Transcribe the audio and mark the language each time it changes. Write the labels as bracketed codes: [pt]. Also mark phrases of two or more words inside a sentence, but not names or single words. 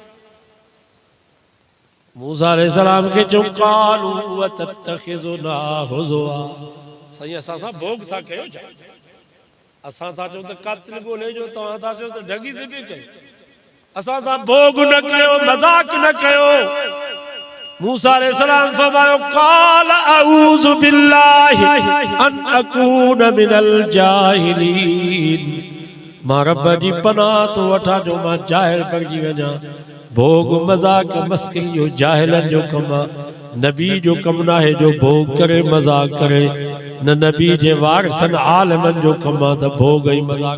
[sd] मूसा अलैहिस्सलाम के जो [ar] قالوا أ تتخذنا هزوا, [sd] सही असां सां भोग था कयो छा? असां था चओ त कातिल ॻोल्हे जो, तव्हां था चओ त ढगी ज़िबह कयो। असां सां भोग न कयो, मज़ाक न कयो। मूसा अलैहिस्सलाम फरमायो [ar] قال أعوذ بالله أن أكون من الجاهلين, [sd] मां रब जी पनाह थो वठां जो मां जाहिल बणिजी वञा। भोग मज़ाक मस्करी जो जाहिलन जो कम आहे, नबी जो कम नाहे जो भोग करे मज़ाक करे। न नबी जे वारिसन आलिमन जो कम आहे त भोग ऐं मज़ाक।